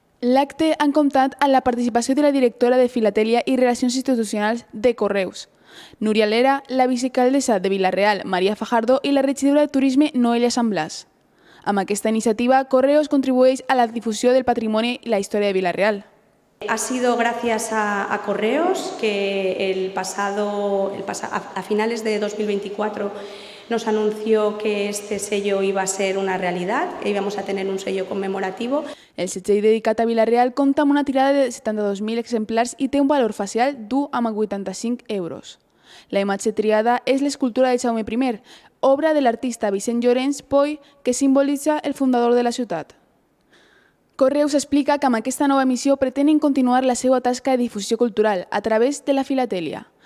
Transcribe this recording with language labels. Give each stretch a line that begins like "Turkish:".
Catalan: L'acte ha comptat amb la participació de la directora de Filatèlia i Relacions Institucionals de Correus, Núria Lera, la vicealcaldessa de Vila-real, Maria Fajardo, i la regidora de Turisme, Noelia San Blas. Amb aquesta iniciativa, Correus contribueix a la difusió del patrimoni i la història de Vila-real.
Spanish: Ha sido gracias a Correos que a finales de 2024 nos anunció que este sello iba a ser una realidad, que íbamos a tener un sello conmemorativo.
Catalan: El segell dedicat a Vila-real compta amb una tirada de 72.000 exemplars i té un valor facial d'1,85 euros. La imatge triada és l'escultura de Jaume I, obra de l'artista Vicent Llorenç Poi, que simbolitza el fundador de la ciutat. Correus explica que amb aquesta nova missió pretenen continuar la seva tasca de difusió cultural a través de la filatèlia.